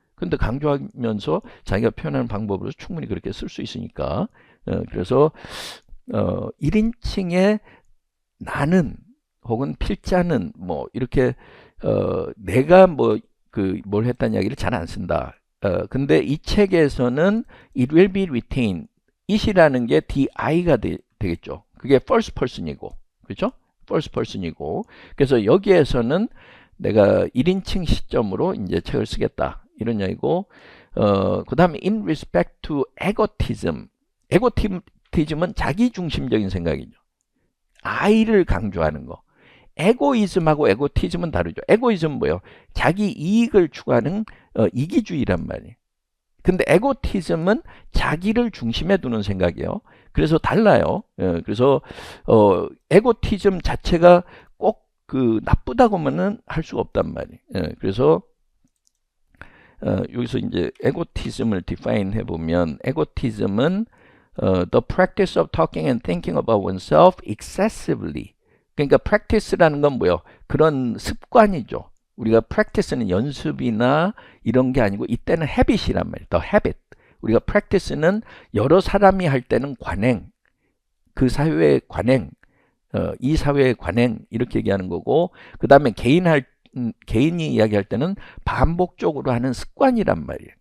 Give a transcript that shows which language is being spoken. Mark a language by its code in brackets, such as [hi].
[ko] 근데 강조하면서 자기가 표현하는 방법으로 충분히 그렇게 쓸 수 있으니까 그래서 1인칭의 나는 혹은 필자는 뭐 이렇게 내가 뭐 그 뭘 했다는 이야기를 잘 안 쓴다. 근데 이 책에서는 [en] it will be retained. [ko] it이라는 게 di가 되겠죠. 그게 first person이고 그렇죠? first person이고 그래서 여기에서는 내가 1인칭 시점으로 이제 책을 쓰겠다 이런 이야기고 그 다음에 [en] in respect to egotism. [ko] egotism은 자기중심적인 생각이죠. I를 강조하는 거. 에고이즘하고 에고티즘은 다르죠. 에고이즘은 뭐예요? 자기 이익을 추구하는 이기주의란 말이에요. 근데 에고티즘은 자기를 중심에 두는 생각이에요. 그래서 달라요. 그래서 에고티즘 자체가 꼭 그 나쁘다고만은 할 수가 없단 말이에요. 그래서 여기서 이제 에고티즘을 define 해보면 에고티즘은 [en] the practice of talking and thinking about oneself excessively. [ko] 그러니까 practice라는 건 뭐예요? 그런 습관이죠. 우리가 practice는 연습이나 이런 게 아니고 이때는 habit이란 말이에요. [en] the habit. [ko] 우리가 practice는 여러 사람이 할 때는 관행, 그 사회의 관행, 이 사회의 관행 이렇게 얘기하는 거고 그 다음에 개인이 이야기할 때는 반복적으로 하는 습관이란 말이에요.